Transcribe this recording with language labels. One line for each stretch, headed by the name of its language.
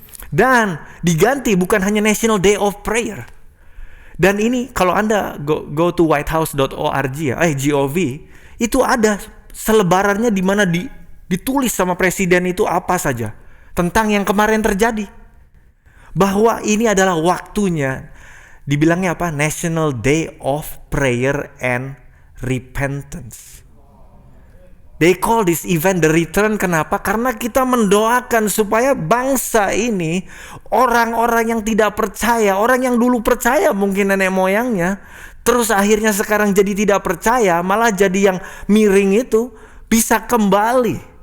Indonesian: Dan diganti bukan hanya National Day of Prayer. Dan ini kalau Anda
English: go to
Indonesian: whitehouse.org ya, GOV, itu ada selebarannya di mana ditulis sama presiden itu apa saja tentang yang kemarin terjadi. Bahwa ini adalah waktunya, dibilangnya apa?
English: National Day of Prayer and Repentance. They call this event the return.
Indonesian: Kenapa? Karena kita mendoakan supaya bangsa ini, orang-orang yang tidak percaya, orang yang dulu percaya mungkin nenek moyangnya, terus akhirnya sekarang jadi tidak percaya, malah jadi yang miring itu, bisa kembali.